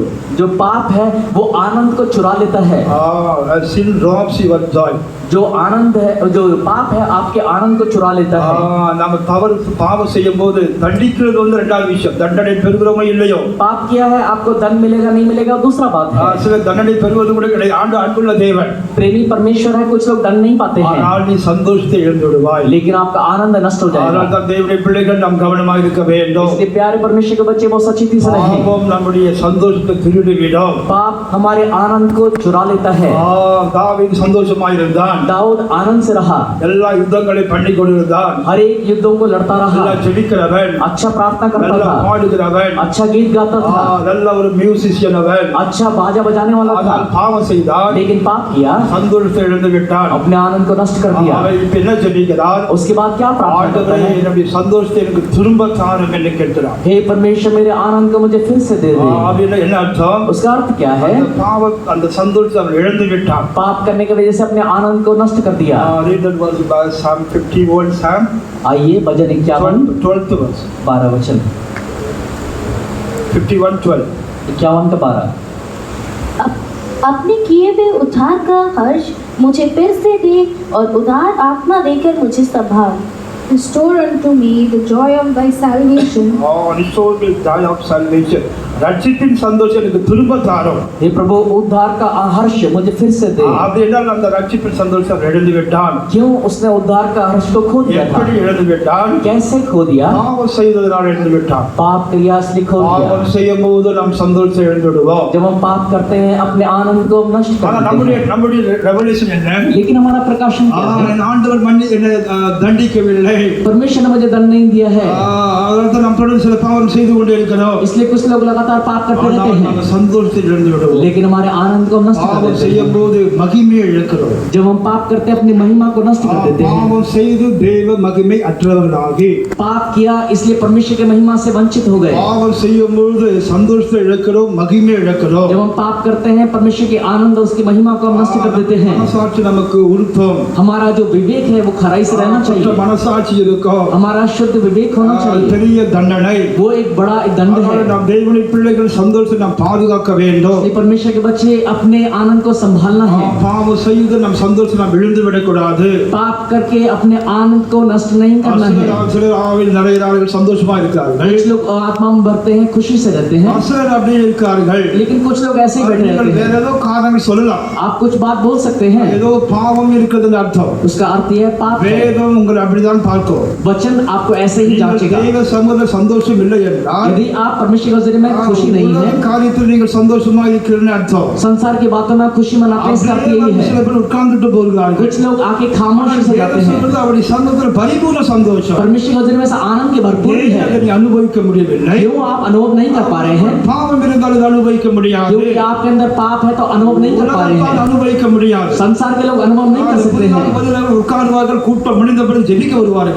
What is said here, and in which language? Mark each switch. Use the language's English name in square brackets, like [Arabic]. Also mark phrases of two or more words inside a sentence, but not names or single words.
[Hindi] जो पाप है वो आनंद को चुरा लेता है। [English] sin robs your joy. [Hindi] जो आनंद है, जो पाप है आपके आनंद को चुरा लेता है। [Tamil] நம்ம பாவம் செய்யும் போது தண்டிக்கிறது வந்து இரண்டாவது விஷயம். தண்டனை பெறுகிறோமோ இல்லையோ, [Hindi] पाप किया है आपको दंड मिलेगा नहीं मिलेगा दूसरा बात है। [Tamil] சில தண்டனை பெறுவது கூட கிடையாது. அன்புள்ள தேவன், [Hindi] प्रेमी परमेश्वर है, कुछ लोग दंड नहीं पाते हैं, [Tamil] ஆனால் நீ சந்தோஷத்தை இழந்து விடுவாய். [Hindi] लेकिन आपका आनंद नष्ट हो [Tamil] அதனால் [Hindi] जाएगा। [Tamil] தான் தேவனுடைய பிள்ளைகள் நாம் கவனமாக இருக்க வேண்டும். [Hindi] इसलिए प्यारे परमेश्वर के बच्चे बहुत सचेती से रहें। [Tamil] பாவம் நம்முடைய சந்தோஷத்தை திருடி விடும். [Hindi] पाप हमारे आनंद को चुरा लेता है। [Tamil] தாவீது சந்தோஷமாக இருந்தான். [Hindi] दाऊद आनंद से रहा, [Tamil] எல்லா யுத்தங்களை பண்ணி கொண்டிருந்தான். [Hindi] हर एक युद्धों को लड़ता [Tamil] நல்லா [Hindi] रहा, [Tamil] ஜெபிக்கிறவன், [Hindi] अच्छा प्रार्थना करता [Tamil] நல்லா [Hindi] था, [Tamil] பாடுகிறவன், [Hindi] अच्छा गीत गाता था, [Tamil] நல்ல ஒரு மியூசிஷியன் அவன். [Hindi] अच्छा बाजा बजाने वाला [Tamil] ஆனால் [Hindi] था, [Tamil] பாவம் செய்தான், [Hindi] लेकिन पाप किया, [Tamil] சந்தோஷத்தை இழந்து விட்டான். [Hindi] अपने आनंद को नष्ट कर दिया। [Tamil] அவன் இப்ப என்ன ஜெபிக்கிறான்? [Hindi] उसके बाद क्या प्रार्थना करता [Tamil] ஆண்டவரே, [Hindi] है? [Tamil] என்னுடைய சந்தோஷத்தை எனக்கு திரும்ப தாரும் என்று கேட்கிறான். [Hindi] हे परमेश्वर मेरे आनंद को मुझे फिर से दे दे। [Tamil] அப்படின்னா என்ன அர்த்தம்? [Hindi] उसका अर्थ क्या है? [Tamil] அந்த பாவம் அந்த சந்தோஷத்தை அவன் இழந்து விட்டான். [Hindi] पाप करने की वजह से अपने आनंद को नष्ट कर दिया। [English] Read that verse by Psalm 51, Psalm [Hindi] आइए भजन 51 [English] 12th verse. [Hindi] 12 वचन 51:12. 51 का 12। अपने किए हुए उद्धार का हर्ष मुझे फिर से दे, और उदार आत्मा देकर मुझे संभाल। [English] Restore unto me the joy of thy salvation. Restore me the joy of salvation. [Tamil] ரட்சிப்பின் சந்தோஷம் எனக்கு திரும்ப தாரும். [Hindi] हे प्रभु उद्धार का हर्ष मुझे फिर से दे। [Tamil] அப்படி என்றால் அந்த ரட்சிப்பின் சந்தோஷம் இழந்து விட்டான். [Hindi] क्यों उसने उद्धार का हर्ष को खो दिया था? [Tamil] எப்படி இழந்து விட்டான்? [Hindi] कैसे खो दिया? [Tamil] பாவம் செய்ததனால் இழந்து விட்டான். [Hindi] पाप क्रिया से खो दिया। [Tamil] பாவம் செய்யும் போது நாம் சந்தோஷத்தை இழந்து விடுவோம். [Hindi] जब हम पाप करते हैं अपने आनंद को हम नष्ट कर [Tamil] ஆனா [Hindi] देते [Tamil] நம்முடைய [Hindi] हैं। [Tamil] நம்முடைய ரெவல்யூஷன் என்ன? [Hindi] लेकिन हमारा प्रकाशन क्या है? [Tamil] ஆண்டவர் என்னை தண்டிக்கவில்லை. [Hindi] परमेश्वर ने मुझे दंड नहीं दिया है, [Tamil] அதனால நாம் தொடர்ந்து சில பாவம் செய்து கொண்டே இருக்கிறோம். [Hindi] इसलिए कुछ लोग लगातार पाप करते रहते [Tamil] நம்ம [Hindi] हैं, [Tamil] சந்தோஷத்தை இழந்து விடுவோம். [Hindi] लेकिन हमारे आनंद को हम नष्ट कर [Tamil] பாவம் [Hindi] देते [Tamil] செய்யும் [Hindi] हैं। [Tamil] போது மகிமையை இழக்கிறோம். [Hindi] जब हम पाप करते हैं अपनी महिमा को नष्ट कर देते हैं। [Tamil] பாவம் செய்து தேவ மகிமை அற்றவர்களாகி [Hindi] पाप किया इसलिए परमेश्वर के महिमा से वंचित हो गए। [Tamil] பாவம் செய்யும் பொழுது சந்தோஷத்தை இழக்கிறோம், மகிமை இழக்கிறோம். [Hindi] जब हम पाप करते हैं परमेश्वर के आनंद और उसकी महिमा को हम नष्ट कर देते हैं। [Tamil] மனசாட்சி நமக்கு உருத்தம், [Hindi] हमारा जो विवेक है वो खराई से रहना चाहिए, [Tamil] மனசாட்சி இருக்கும். [Hindi] हमारा शुद्ध विवेक होना चाहिए। [Tamil] பெரிய தண்டனை. [Hindi] वो एक बड़ा दंड है। [Tamil] நாம் தேவனுடைய பிள்ளைகள் சந்தோஷத்தை நாம் பாதுகாக்க வேண்டும். [Hindi] इसलिए परमेश्वर के बच्चे अपने आनंद को संभालना है. [Tamil] பாவம் செய்து நம் சந்தோஷத்தை நாம் இழந்து விடக்கூடாது. [Hindi] पाप करके अपने आनंद को नष्ट नहीं करना है. [Tamil] சிலர் ஆவியில் நிறைகிறார்கள், சந்தோஷமா இருக்கிறார்கள். [Hindi] कुछ लोग आत्मा में भरते हैं, खुशी से रहते हैं. [Tamil] சிலர் அப்படியே இருக்கார்கள். [Hindi] लेकिन कुछ लोग ऐसे ही बैठे रहते [Tamil] வேற [Hindi] हैं. [Tamil] ஏதோ காரணங்கள் சொல்லலாம். [Hindi] आप कुछ बात बोल सकते हैं, [Tamil] ஏதோ பாவம் இருக்குதுன்னு அர்த்தம். [Hindi] उसका अर्थ यह पाप है. [Tamil] வேதம் உங்களை அப்படிதான் பார்க்கும். [Hindi] वचन आपको ऐसे ही [Tamil] நீங்கள் [Hindi] जांचेगा. [Tamil] தேவ சமூகத்தில் சந்தோஷம் இல்லை என்றால் [Hindi] यदि आप परमेश्वर के जरिए में खुशी नहीं है, [Tamil] உலக காரியத்தில் நீங்கள் சந்தோஷமா இருக்கிறீங்கன்னு அர்த்தம். [Hindi] संसार की बातों में खुशी मनाते हैं, इसका अर्थ यही [Tamil] சில [Hindi] है. [Tamil] பேர் உட்கார்ந்துட்டு போகிறார்கள். [Hindi] कुछ लोग आके खामोशी से जाते हैं. [Tamil] அவருடைய சந்தோஷத்தில் பரிபூர்ண சந்தோஷம். [Hindi] परमेश्वर के जरिए में से आनंद की भरपूरी है. [Tamil] அதை அனுபவிக்க முடியவில்லை. [Hindi] क्यों आप अनुभव नहीं कर पा रहे हैं? [Tamil] பாவம் இருந்தால் அதை அனுபவிக்க முடியாது. [Hindi] क्योंकि आपके अंदर पाप है तो अनुभव नहीं कर पा रहे [Tamil] உலகத்தால் [Hindi] हैं. [Tamil] அனுபவிக்க முடியாது. [Hindi] संसार के लोग अनुभव नहीं कर सकते हैं. [Tamil] உட்கார்வார்கள், கூட்டம் முடிந்த பிறகு ஜெபிக்க வருவார்கள்.